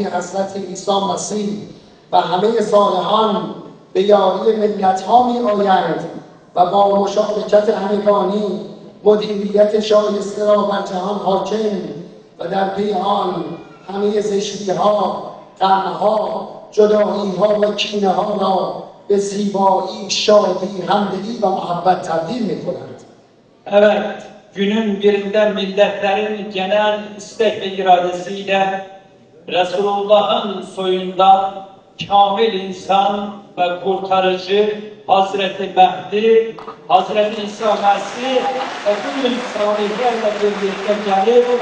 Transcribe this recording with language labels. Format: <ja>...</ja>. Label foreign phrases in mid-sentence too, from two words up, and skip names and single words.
<fa>حضرت عیسی مسیح و همه صالحان به یاری ملتها می آیند و با مشارکت همگانی مدیریت شایسته را بر جهان حاکم و در پی آن همه زشتی‌ها، غم‌ها، جدایی‌ها و کینه‌ها را به زیبایی، شادی، همدلی و محبت تبدیل می‌کنند.</fa> <tr>Evet, günün birinde milletlerin genel istek ve iradesiyle Resulullah'ın soyundan kamil insan ve kurtarıcı Hazreti Mehdi, Hazreti İsa Mesih ve bütün salihlerle birlikte gelip</tr>